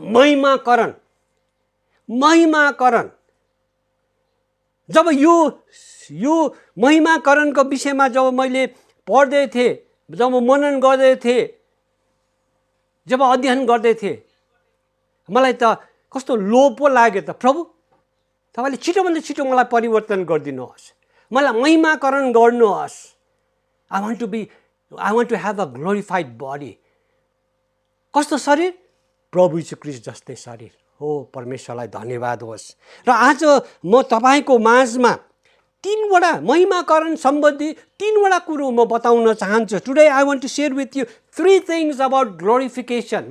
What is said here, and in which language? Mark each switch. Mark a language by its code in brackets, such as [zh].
[ne] महिमाकरण महिमाकरण जब यो महिमाकरणको विषयमा जब मैले पढ्दै थिएँ, जब मनन गर्दै थिएँ, जब अध्ययन गर्दै थिएँ, मलाई त कस्तो लोभ पो लाग्यो त, प्रभु तपाईँले छिटोभन्दा छिटो मलाई परिवर्तन गरिदिनुहोस्, मलाई महिमाकरण गर्नुहोस्। [en] I want to have a glorified body. [ne] कस्तो शरीर? प्रभु यीशु ख्रीष्ट जस्तै शरीर हो। परमेश्वरलाई धन्यवाद होस्। र आज म तपाईको माझमा तीनवटा महिमाकरण सम्बन्धी तीनवटा कुरो म बताउन चाहन्छु। [en] Today I want to share with you 3 things about glorification.